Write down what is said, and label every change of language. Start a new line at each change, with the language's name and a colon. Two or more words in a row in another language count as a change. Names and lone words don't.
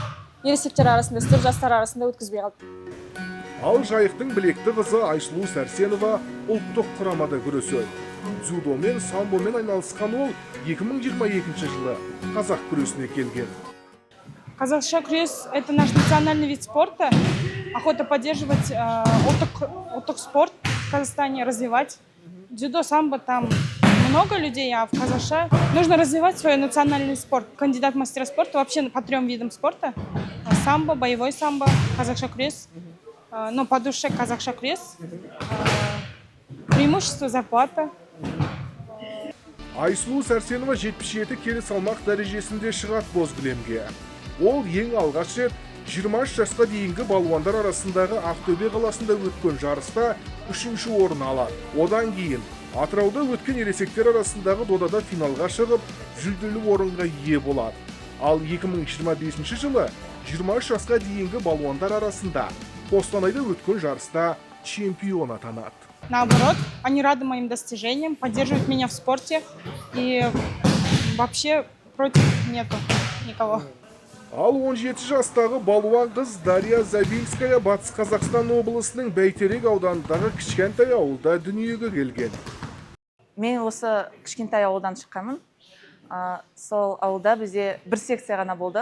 Kazakh: Ересектер арасында істеп, жастар арасында өткізбей қалды. Ал жайықтың білекті қызы Айсұлу Сәрсенова ұлттық құрамада күреседі. Дзюдомен, самбомен айналысқан ол 2022 жылы қазақ күресіне келген.
Russian: Казахша крес – это наш национальный вид спорта. Охота поддерживать отток спорт в Казахстане, развивать. Дзюдо, самбо, там много людей, а в Казахша нужно развивать свой национальный спорт. Кандидат в мастера спорта вообще по 3 видам спорта. Самбо, боевой самбо, казахша крес. Но по душе казахша крес. Преимущество зарплата.
Kazakh: Айсұлу Сәрсенова 77 келі салмақ дәрежесінде шығады боз кілемге. Ол ең алғаш рет 23 жасқа дейінгі балуандар арасындағы Ақтөбе қаласында өткен жарыста 3-ші орын алады. Одан кейін Атырауда өткен ересектер арасындағы додада финалға шығып, жүлделі орынға ие болады. Ал 2025 жылы 23 жасқа дейінгі балуандар арасында Қостанайда өткен жарыста чемпион атанады.
Russian: Наоборот, они рады моим достижениям, поддерживают меня в спорте и вообще против нету никого.
Kazakh: Ал 17 жастағы балуан қыз Дарья Забильская Батыс Қазақстан облысының Бәйтерек ауданындағы кішкентай ауылда дүниеге келген. Мен осы кішкентай ауылдан шыққанмын. Сол ауылда бізде бір секция ғана болды.